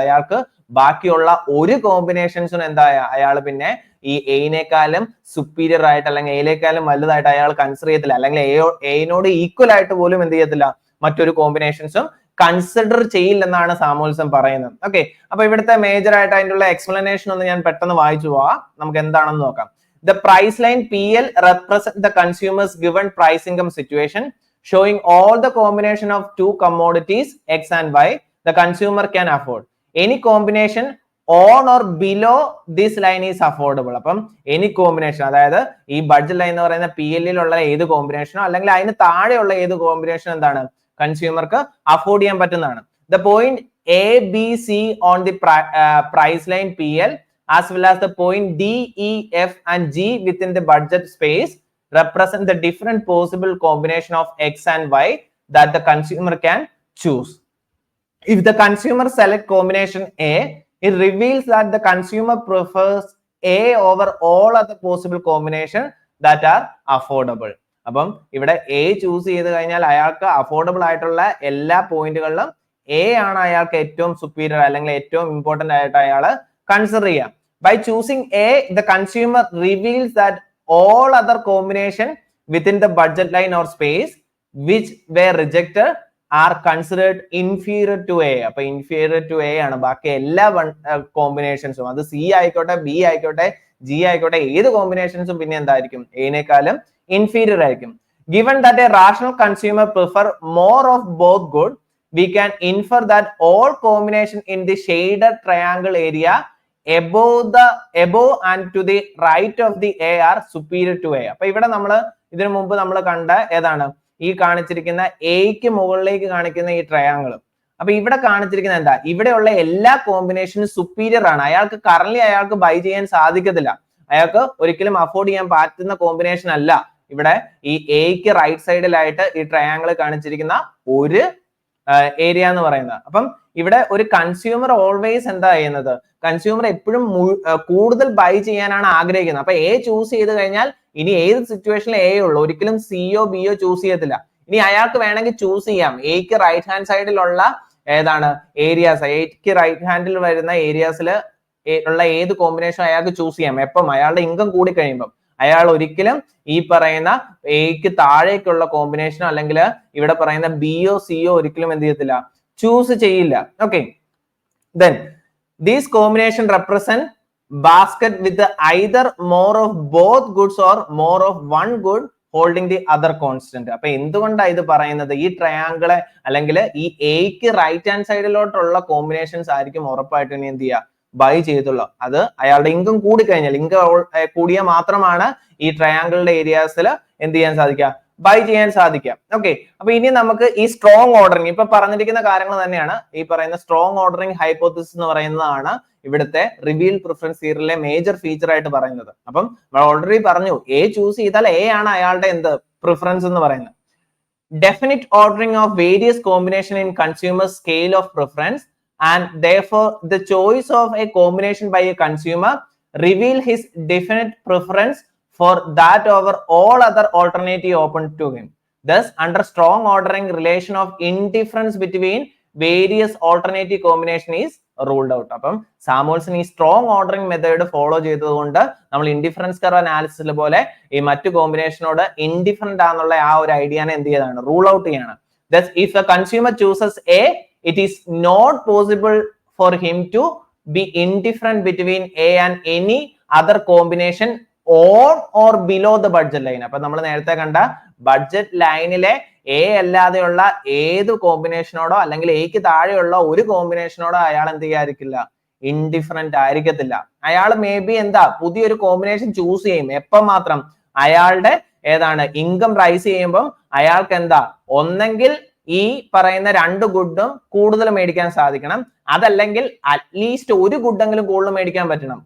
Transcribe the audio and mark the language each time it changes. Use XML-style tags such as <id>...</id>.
<ml>അയാൾക്ക് ബാക്കിയുള്ള ഒരു കോമ്പിനേഷൻസിനും എന്താ അയാൾ പിന്നെ ഈ എയിനേക്കാളും സുപ്പീരിയർ ആയിട്ട്, അല്ലെങ്കിൽ എയിലേക്കാളും വലുതായിട്ട് അയാൾ കൺസിഡർ ചെയ്യത്തില്ല, അല്ലെങ്കിൽ എയിനോട് ഈക്വൽ ആയിട്ട് പോലും എന്ത് ചെയ്യത്തില്ല, മറ്റൊരു കോമ്പിനേഷൻസും കൺസിഡർ ചെയ്യില്ലെന്നാണ് സാമുവൽസൺ പറയുന്നത്. ഓക്കെ, അപ്പൊ ഇവിടുത്തെ മേജർ ആയിട്ട് അതിനുള്ള എക്സ്പ്ലനേഷൻ ഒന്ന് ഞാൻ പെട്ടെന്ന് വായിച്ചു പോവാം, നമുക്ക് എന്താണെന്ന് നോക്കാം.</ml> <en>The price line PL represents the consumer's given price income situation, showing all the combination of two commodities X and Y the consumer can afford. Any combination on or below this line is affordable.</en> <ml>അപ്പം</ml> <en>any combination,</en> <ml>അതായത് ഈ budget line എന്ന് പറയുന്ന PL ലുള്ള ഏത് കോമ്പിനേഷനോ അല്ലെങ്കിൽ അതിന് താഴെയുള്ള ഏത് കോമ്പിനേഷൻ എന്താണ് കൺസ്യൂമർക്ക് അഫോർഡ് ചെയ്യാൻ പറ്റുന്നതാണ്.</ml> <en>The point A, B, C on the price line PL as well as the point D, E, F and G within the budget space represent the different possible combination of X and Y that the consumer can choose. If the consumer select combination A, it reveals that the consumer prefers A over all other possible combination that are affordable.</en> <ml>അപ്പം ഇവിടെ A choose ചെയ്ത് കഴിഞ്ഞാൽ അയാൾക്ക് affordable ആയിട്ടുള്ള എല്ലാ പോയിന്റുകളിലും A ആണ് അയാൾക്ക് ഏറ്റവും സുപ്പീരിയർ, അല്ലെങ്കിൽ ഏറ്റവും ഇമ്പോർട്ടന്റ് ആയിട്ട് അയാൾ കൺസിഡർ ചെയ്യാം.</ml> <en>By choosing A, the consumer reveals that all other combination within the budget line or space which were rejected are considered inferior to A.</en> <ml>അപ്പൊ</ml> <en>inferior to A</en> <ml>ആണ് ബാക്കി എല്ലാ കോമ്പിനേഷൻസും. അത് സി ആയിക്കോട്ടെ, ബി ആയിക്കോട്ടെ, ജി ആയിക്കോട്ടെ, ഏത് കോമ്പിനേഷൻസും പിന്നെ എന്തായിരിക്കും, എനേക്കാളും inferior ആയിരിക്കും.</ml> <en>Given that a rational consumer prefer more of both good, we can infer that all combination in the shaded triangle area above and to the right of the A are superior to A.</en> <ml>അപ്പൊ ഇവിടെ ഇതിനു മുമ്പ് നമ്മൾ കണ്ട ഏതാണ്, ഈ കാണിച്ചിരിക്കുന്ന എക്ക് മുകളിലേക്ക് കാണിക്കുന്ന ഈ ട്രയാങ്കിൾ. അപ്പൊ ഇവിടെ കാണിച്ചിരിക്കുന്ന എന്താ, ഇവിടെയുള്ള എല്ലാ കോമ്പിനേഷനും സുപ്പീരിയർ ആണ്. അയാൾക്ക് ബൈ ചെയ്യാൻ സാധിക്കത്തില്ല, അയാൾക്ക് ഒരിക്കലും അഫോർഡ് ചെയ്യാൻ പറ്റുന്ന കോമ്പിനേഷൻ അല്ല ഇവിടെ ഈ എക്ക് റൈറ്റ് സൈഡിലായിട്ട് ഈ ട്രയാങ്കിൾ കാണിച്ചിരിക്കുന്ന ഒരു ഏരിയ എന്ന് പറയുന്നത്. അപ്പം ഇവിടെ ഒരു കൺസ്യൂമർ ഓൾവേസ് എന്താ ചെയ്യുന്നത്, കൺസ്യൂമർ എപ്പോഴും കൂടുതൽ ബൈ ചെയ്യാനാണ് ആഗ്രഹിക്കുന്നത്. അപ്പൊ എ ചൂസ് ചെയ്ത് കഴിഞ്ഞാൽ ഇനി ഏത് സിറ്റുവേഷനിൽ എ ഉള്ളൂ, ഒരിക്കലും സിയോ ബിയോ ചൂസ് ചെയ്യത്തില്ല. ഇനി അയാൾക്ക് വേണമെങ്കിൽ ചൂസ് ചെയ്യാം, എക്ക് റൈറ്റ് ഹാൻഡ് സൈഡിലുള്ള ഏതാണ് ഏരിയാസ്, എക്ക് റൈറ്റ് ഹാൻഡിൽ വരുന്ന ഏരിയാസിൽ ഉള്ള ഏത് കോമ്പിനേഷൻ അയാൾക്ക് ചൂസ് ചെയ്യാം. എപ്പം അയാളുടെ ഇൻകം കൂടി കഴിയുമ്പോൾ അയാൾ ഒരിക്കലും ഈ പറയുന്ന എക്ക് താഴേക്കുള്ള കോമ്പിനേഷനോ അല്ലെങ്കിൽ ഇവിടെ പറയുന്ന ബിയോ സിയോ ഒരിക്കലും എന്ത് ചെയ്യത്തില്ല, ചൂസ് ചെയ്യില്ല.</ml> <en>Okay, then these combination represent basket with either more of both goods or more of one good holding the other constant.</en> <ml>അപ്പൊ എന്തുകൊണ്ടാണ് ഇത് പറയുന്നത്, ഈ ട്രയാങ്കിള് അല്ലെങ്കിൽ ഈ എക്ക് റൈറ്റ് ഹാൻഡ് സൈഡിലോട്ടുള്ള കോമ്പിനേഷൻസ് ആയിരിക്കും ഉറപ്പായിട്ടും ഇനി എന്ത് ചെയ്യുക, ബൈ ചെയ്തുള്ളൂ. അത് അയാളുടെ ഇൻകം കൂടി കഴിഞ്ഞാൽ, ഇൻകം കൂടിയാൽ മാത്രമാണ് ഈ ട്രയാങ്കിളിന്റെ ഏരിയാസിൽ എന്ത് ചെയ്യാൻ സാധിക്കുക, ബൈ ചെയ്യാൻ സാധിക്കാം. ഓക്കെ, അപ്പൊ ഇനി നമുക്ക് ഈ സ്ട്രോങ് ഓർഡറിങ്, ഇപ്പൊ പറഞ്ഞിരിക്കുന്ന കാര്യങ്ങൾ തന്നെയാണ് ഈ പറയുന്ന സ്ട്രോങ് ഓർഡറിങ് ഹൈപ്പോത്തിസിസ് എന്ന് പറയുന്നതാണ് ഇവിടുത്തെ റിവീൽഡ് പ്രിഫറൻസ് തിയറിയിലെ മേജർ ഫീച്ചർ ആയിട്ട് പറയുന്നത്. അപ്പം നമ്മൾ ഓൾറെഡി പറഞ്ഞു, എ ചൂസ് ചെയ്താൽ എ ആണ് അയാളുടെ എന്ത് പ്രിഫറൻസ് എന്ന് പറയുന്നത്.</ml> <en>Definite ordering of various combination in consumer scale of preference and therefore the choice of a combination by a consumer reveal his definite preference for that over all other alternative open to him. Thus, under strong ordering, relation of indifference between various alternative combination is ruled out.</en> <ml>അപ്പം Samuelson ഈ strong ordering method follow ചെയ്തതുകൊണ്ട് നമ്മൾ indifference curve അനാലിസിസിലെ പോലെ ഈ മറ്റു കോമ്പിനേഷനോട് indifferent ആണെന്നുള്ള ആ ഒരു ഐഡിയനെ എന്ത് ചെയ്താണ്, റൂൾ ഔട്ട് ചെയ്യാണ്.</ml> <en>Thus, if a consumer chooses A, it is not possible for him to be indifferent between A and any other combination on or below the budget line.</en> <ml>അപ്പൊ നമ്മൾ നേരത്തെ കണ്ട ബഡ്ജറ്റ് ലൈനിലെ എ അല്ലാതെയുള്ള ഏത് കോമ്പിനേഷനോടോ അല്ലെങ്കിൽ എക്ക് താഴെയുള്ള ഒരു കോമ്പിനേഷനോടോ അയാൾ എന്ത് ചെയ്യാതിരിക്കില്ല, ഇൻഡിഫറന്റ് ആയിരിക്കത്തില്ല. അയാൾ മേ ബി എന്താ പുതിയൊരു കോമ്പിനേഷൻ ചൂസ് ചെയ്യും, എപ്പം മാത്രം അയാളുടെ ഏതാണ് ഇൻകം റൈസ് ചെയ്യുമ്പോൾ അയാൾക്ക് എന്താ ഒന്നെങ്കിൽ ഈ പറയുന്ന 2 ഗുഡും കൂടുതൽ മേടിക്കാൻ സാധിക്കണം, അതല്ലെങ്കിൽ അറ്റ്ലീസ്റ്റ് ഒരു ഗുഡെങ്കിലും കൂടുതൽ മേടിക്കാൻ പറ്റണം.</ml>